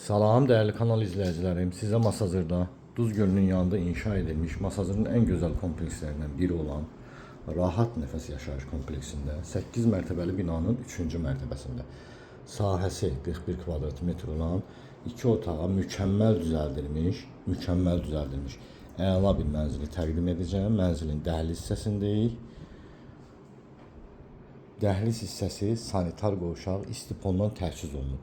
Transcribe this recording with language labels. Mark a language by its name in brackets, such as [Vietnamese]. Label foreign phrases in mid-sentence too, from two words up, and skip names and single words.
[Turkish] Salam değerli kanal izleyicilerim. Size Masazır'da Duz Gölü'nün yanında inşa edilmiş Masazır'ın en güzel komplekslerinden biri olan Rahat Nefes Yaşayış Kompleksinde 8 mertebeli binanın 3. [Azerbaijani] mertebesinde sahəsi 41 kvadrat metr olan 2 otağa mükemmel düzəldilmiş əla bir mənzili təqdim edəcəm. Mənzilin dəhliz hissəsindəyik. Dəhliz hissəsi sanitar qovşaq istipondan təchiz olunub.